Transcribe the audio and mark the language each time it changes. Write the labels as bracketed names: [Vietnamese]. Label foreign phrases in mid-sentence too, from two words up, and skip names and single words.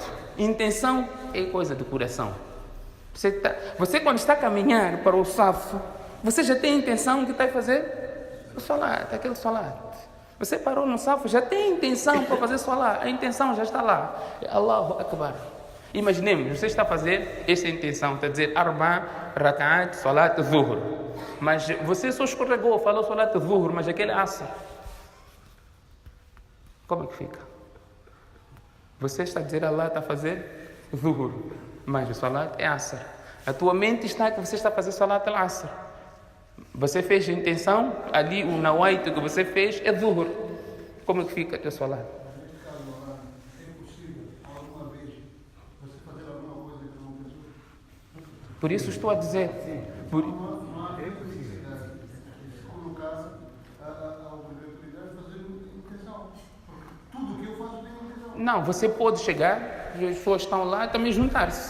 [Portuguese] Intenção é coisa do coração. Você quando está a caminhar para o saf, você já tem a intenção que está a fazer o salat, aquele salat. Você parou no saf, já tem a intenção para fazer salat, a intenção já está lá. [Arabic] الله أكبر. [Portuguese] Imaginemos, você está a fazer essa intenção, está a dizer [Arabic] أربع ركعات صلاة ظهر. [Portuguese] Mas você só escorregou, falou [Arabic] صلاة ظهر, [Portuguese] mas aquele asr. Como é que fica? Você está a dizer Allah está a fazer zuhur, mas o salat é asr. A tua mente está que você está a fazer [Arabic] صلاة العصر. [Portuguese] Você fez a intenção, ali o nawaitu que você fez é zuhur. Como é que fica o teu salat? Por isso estou a dizer. Não, você pode chegar, as pessoas estão lá e também juntar-se.